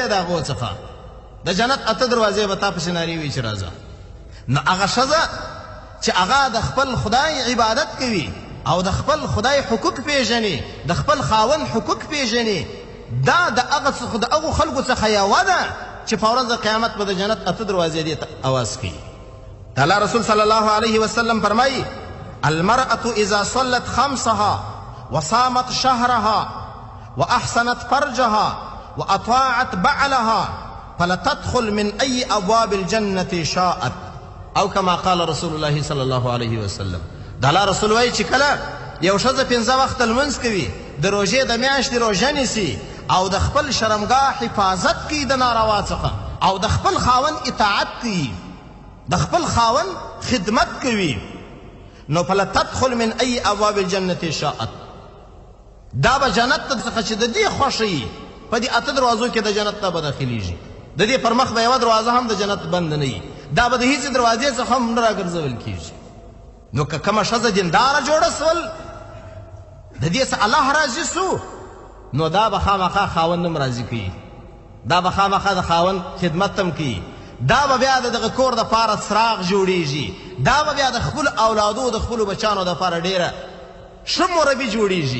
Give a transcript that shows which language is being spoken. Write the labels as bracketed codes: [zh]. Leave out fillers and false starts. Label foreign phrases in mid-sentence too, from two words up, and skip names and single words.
[ps] یې د هغو څخه د جنت 8 دروازې به تا پسې نارې وي چې راځه نو هغه ښځه چې هغه د خپل خدای عبادت کوي او د خپل خدای حقوق پیژني د خپل خاوند حقوق پیژني دا د هغو خلکو څخه یوه ده چې په ورځ د قیامت به د جنت 8 دروازې دې ته اواز کوي د [ar] الله رسول صلی الله علیه وسلم فرمایي المرأة اذا صلت خمسها وصامت شهرها واحسنت فرجها واطاعت بعلها فلتدخل من اي ابواب الجنه شاءت او كما قال رسول الله صلی الله علیه وسلم [ps] د الله رسول وایي چې کله یو ښځه 5 وخته لمونځ کوي د روژې د میاشتې روژه نیسي او د خپل شرمګاه حفاظت کوي د ناروا څخه او د خپل خاوند اطاعت کوي د خپل خاوند خدمت کوي نو [ar] فلتدخل من اي ابواب الجنه شاءت [ps] دا به جنت ته څخه چې د دې خوښه وي په دې 8 دروازو کې د جنت ته به داخلیږي د دې پر مخ به یوه دروازه هم د جنت بند نه وي دا به د هېڅ دروازې څخه هم نه راګرځول کېږي نو که کومه ښځه دینداره جوړه سول د دې څخه الله راضي سو نو دا به خامخا خاوند هم راضي کوي دا به خامخا د خاوند خدمت هم کوي دا به بیا د دغه کور دپاره څراغ جوړیږي، دا به بیا د خپلو اولادو د خپلو بچانو دپاره ډېره ښه مربي جوړیږي.